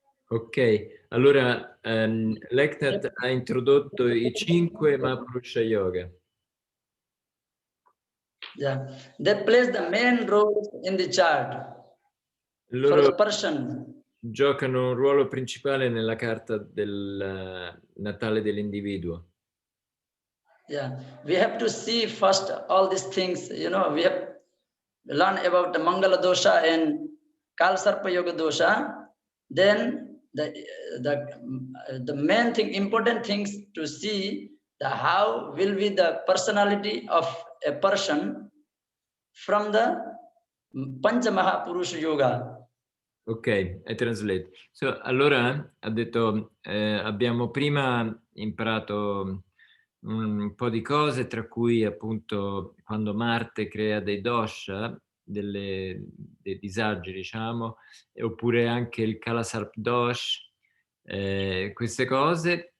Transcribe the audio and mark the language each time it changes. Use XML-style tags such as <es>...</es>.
<it>Ok, allora Leknat ha introdotto i 5 Mahapurusha Yoga.</it> <en>Yeah, they plays the main role in the chart for</en> <it>Loro</it> <en>the person.</en> <it>giocano un ruolo principale nella carta del natale dell'individuo.</it> <en>Yeah, we have to see first all these things. You know, we have learn about the Mangala dosha and Kalsarpa Yoga dosha. Then the main thing, important things to see the how will be the personality of a person from the Pancha Mahapurusha Yoga. Ok, I translate. So,</en> <it>allora ha detto, abbiamo prima imparato un po' di cose, tra cui appunto quando Marte crea dei dosha, dei disagi, diciamo, oppure anche il Kalasarp dosh, queste cose.</it>